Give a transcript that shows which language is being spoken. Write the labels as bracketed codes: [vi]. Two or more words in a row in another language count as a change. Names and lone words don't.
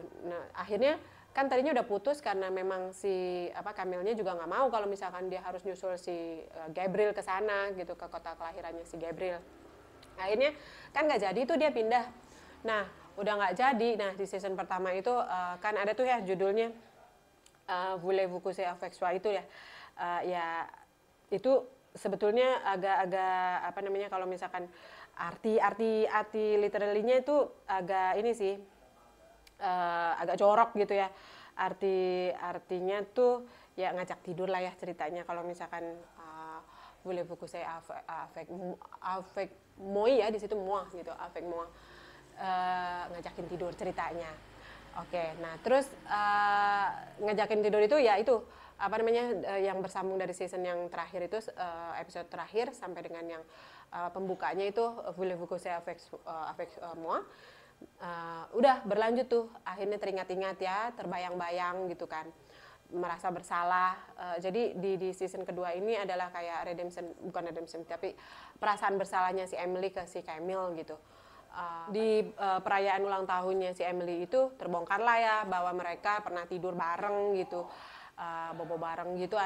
[id] Nah, akhirnya kan tadinya udah putus karena memang si Camille-nya juga nggak mau kalau misalkan dia harus nyusul si Gabriel ke sana gitu, ke kota kelahirannya si Gabriel. Akhirnya kan nggak jadi tuh, dia pindah. Nah, udah nggak jadi. Nah, di season pertama itu kan ada tuh ya judulnya [fr] Voulez-vous coucher avec soi [id] itu ya. Ya itu sebetulnya agak-agak kalau misalkan arti literally-nya itu agak ini sih, agak jorok gitu ya. Artinya tuh ya ngajak tidur lah ya ceritanya. Kalau misalkan [fr] voulez-vous coucher avec moi [id] ya, di situ moi gitu, [fr] avec moi, [id] ngajakin tidur ceritanya. Oke, nah terus ngajakin tidur itu ya itu apa namanya yang bersambung dari season yang terakhir itu, episode terakhir sampai dengan yang pembukanya itu [fr] voulez-vous coucher avec moi. [id] Udah berlanjut tuh, akhirnya teringat-ingat ya, terbayang-bayang gitu kan, merasa bersalah. Jadi di season kedua ini adalah kayak bukan redemption, tapi perasaan bersalahnya si Emily ke si Camille gitu. Di perayaan ulang tahunnya si Emily itu terbongkar lah ya bahwa mereka pernah tidur bareng gitu, bobo bareng gitu.